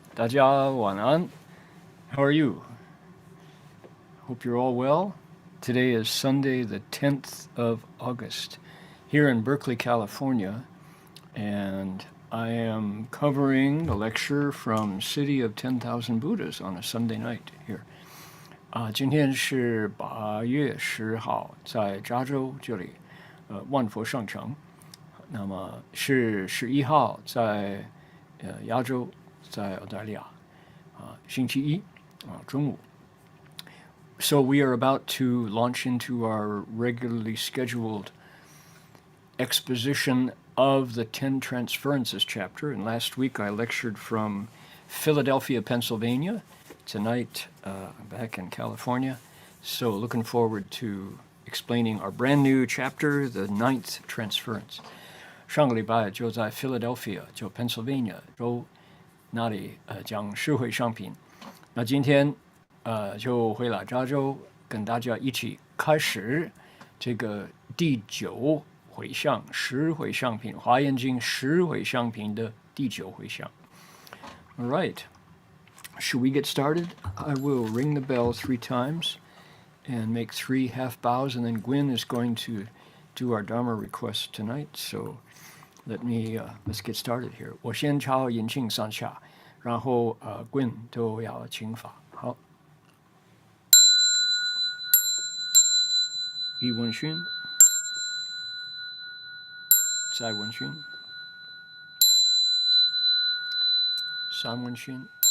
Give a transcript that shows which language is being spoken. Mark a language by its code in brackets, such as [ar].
[zh] 大家晚安. [en] How are you? Hope you're all well. Today is Sunday, the 10th of August, here in Berkeley, California, and I am covering the lecture from City of 10,000 Buddhas on a Sunday night here. [zh] 今天是8月10号，在加州这里，万佛上城。那么是11号在亚洲，在澳大利亚，星期一中午。 [en] So we are about to launch into our regularly scheduled exposition of the Ten Transferences chapter. And last week I lectured from Philadelphia, Pennsylvania. Tonight I'm back in California. So looking forward to explaining our brand new chapter, the 9th Transference. [zh] 上个礼拜就在 Philadelphia， 就 Pennsylvania 州那里讲释回上品。那今天就回来加州，跟大家一起开始这个第9回向十回向品，华严经十回向品的第9回向。 [en] All right, should we get started? I will ring the bell 3 times and make 3 half bows, and then Gwyn is going to do our Dharma request tonight. So let's get started here. [zh] 我先敲引磬3下，然后Gwyn都要请法。好，一问讯，再问讯，三问讯。